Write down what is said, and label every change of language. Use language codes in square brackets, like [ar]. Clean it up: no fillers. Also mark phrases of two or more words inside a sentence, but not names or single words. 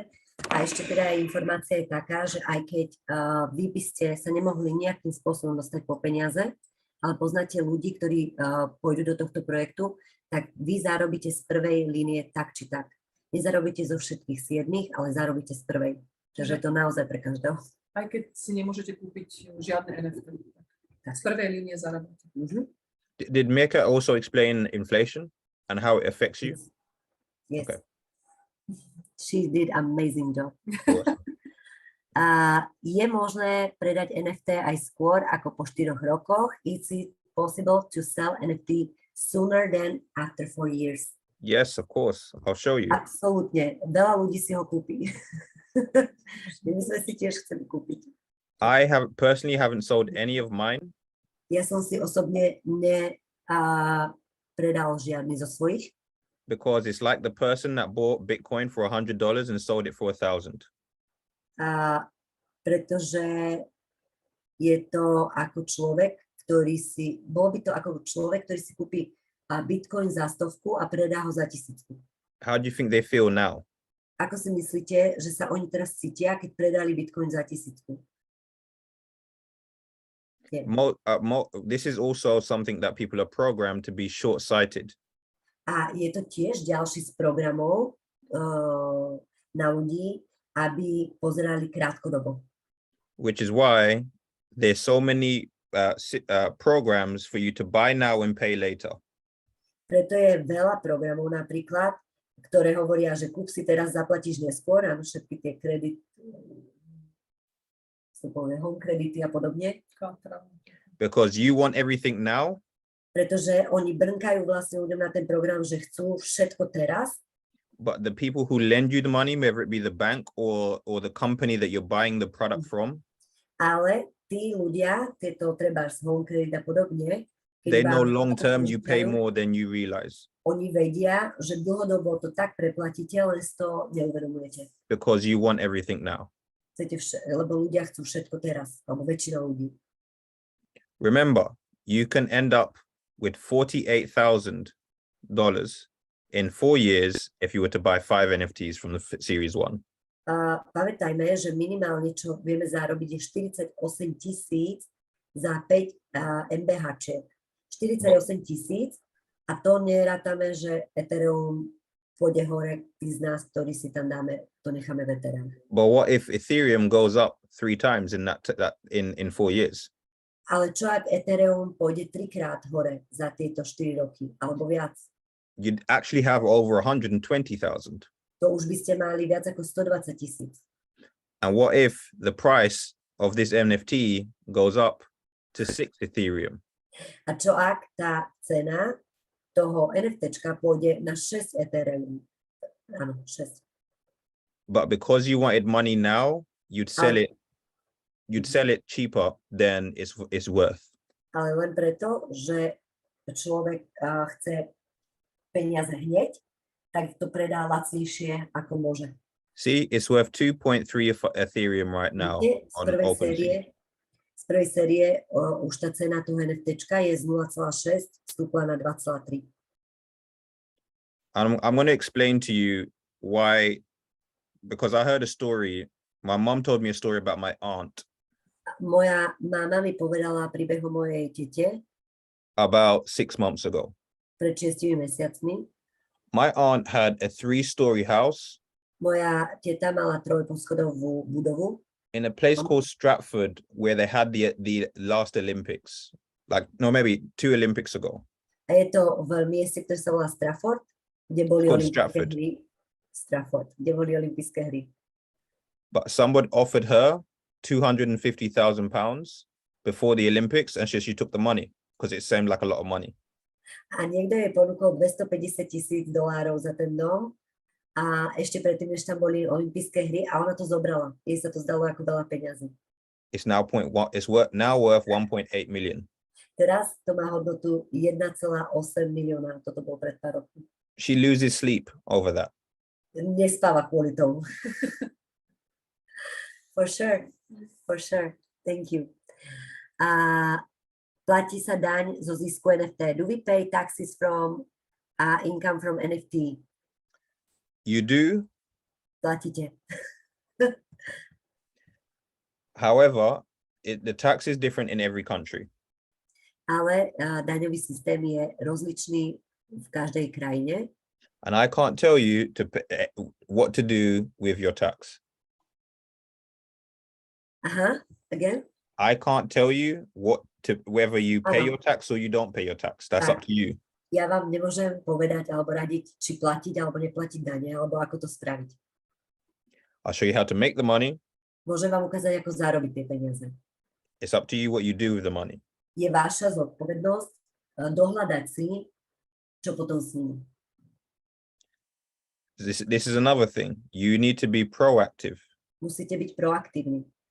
[sk] A ešte teda informácia je taká, že aj keď vy by ste sa nemohli nejakým spôsobom dostať po peniaze, ale poznáte ľudí, ktorí pôjdu do tohto projektu, tak vy zarobíte z prvej línie tak či tak. Nezarobíte zo všetkých 7, ale zarobíte z prvej. Takže je to naozaj pre každého. Aj keď si nemôžete kúpiť žiadne NFT. Z prvej línie zarábate. [en] Did Mirka also explain inflation and how it affects you? Yes. Okay. She did amazing job. [sk] Je možné predať NFT aj skôr ako po 4 rokoch? [en] Is it possible to sell NFT sooner than after 4 years? Yes, of course. I'll show you. [sk] Absolútne. Veľa ľudí si ho kúpi. My sme si tiež chceli kúpiť. [en] I personally haven't sold any of mine. [sk] Ja som si osobne predal žiadny zo svojich. [en] Because it's like the person that bought Bitcoin for $100 and sold it for 1,000. [sk] Pretože je to ako človek, bolo by to ako človek, ktorý si kúpi Bitcoin za 100 a predá ho za 1000. [en] How do you think they feel now? [sk] Ako si myslíte, že sa oni teraz cítia, keď predali Bitcoin za 1000? [en] Yeah. This is also something that people are programmed to be short-sighted. [sk] A je to tiež ďalší z programov na ľudí, aby pozerali krátkodobo. [en] Which is why there's so many programs for you to buy now and pay later. [sk] Preto je veľa programov napríklad, ktoré hovoria, že kúp si teraz, zaplatíš neskôr, a všetky tie home kredity a podobne. [en] Because you want everything now. [sk] Pretože oni brnkajú vlastne ľuďom na ten program, že chcú všetko teraz. [en] But the people who lend you the money, whether it be the bank or the company that you're buying the product from, [sk] ale tí ľudia, tieto treba z home credit a podobne, [en] they know long term you pay more than you realize. [sk] Oni vedia, že dlhodobo to tak preplatíte, len si to neuvedomujete. [en] Because you want everything now. [sk] Lebo ľudia chcú všetko teraz, alebo väčšina ľudí. [en] Remember, you can end up with $48,000 in 4 years if you were to buy 5 NFTs from the series 1. [sk] Pamätajme, že minimálne, čo vieme zarobiť, je 48,000 za 5 MBH. 48,000 a to nerátame, že Ethereum pôjde hore, tí z nás, ktorí si tam dáme, to necháme veterán. [en] But what if Ethereum goes up 3 times in in 4 years? [sk] Ale čo ak Ethereum pôjde 3-krát hore za tieto 4 roky, alebo viac? [en] You'd actually have over 120,000. [sk] To už by ste mali viac ako 120,000. [en] And what if the price of this NFT goes up to 6 Ethereum? [sk] A čo ak tá cena toho NFTčka pôjde na 6 Ethereum? Áno, 6. [en] But because you wanted money now, you'd sell it cheaper than it's worth. [sk] Ale len preto, že človek chce peniaze hneď, tak to predá lacnejšie, ako môže. [en] See, it's worth 2.3 Ethereum right now on OpenSea. [sk] Z prvej série už tá cena toho NFTčka je z 0,6 vstúpla na 2,3. [en] I'm going to explain to you why, because I heard a story. My mom told me a story about my aunt. [sk] Moja mama mi povedala príbeh o mojej tete [en] About 6 months ago. [sk] pred 6 mesiacmi. [en] My aunt had a 3-story house [sk] Moja teta mala 3-poschodovú budovu [en] in a place called Stratford, where they had the last Olympics, maybe 2 Olympics ago. [sk] a je to v mieste, ktoré sa volá Stratford, kde boli olympijské hry. Stratford, kde boli olympijské hry. [en] But someone offered her £250,000 before the Olympics, and she took the money because it seemed like a lot of money. [sk] A niekto jej ponúkol $250,000 za ten dom a ešte predtým, než tam boli olympijské hry, a ona to zobrala. Jej sa to zdalo ako veľa peňazí. [en] It's now worth 1.8 million. [sk] Teraz to má hodnotu 1,8 milióna. Toto bolo pred pár rokmi. [en] She loses sleep over that. [sk] Nespáva kvôli tomu. [en] For sure. Thank you. [sk] Platí sa daň zo zisku NFT. [en] Do we pay taxes from income from NFT? You do. [sk] Platíte. [en] However, the tax is different in every country. [sk] Ale daňový systém je rozličný v každej krajine. [en] And I can't tell you what to do with your tax. Again? I can't tell you whether you pay your tax or you don't pay your tax. That's up to you. [sk] Ja vám nemôžem povedať alebo radiť, či platiť alebo neplatiť dane, alebo ako to spraviť. [en] I'll show you how to make the money. [sk] Môžem vám ukázať, ako zarobiť tie peniaze. [en] It's up to you what you do with the money. [sk] Je vaša zodpovednosť dohľadať si, čo potom s nimi. [en] This is another thing. You need to be proactive. [sk] Musíte byť proaktívni.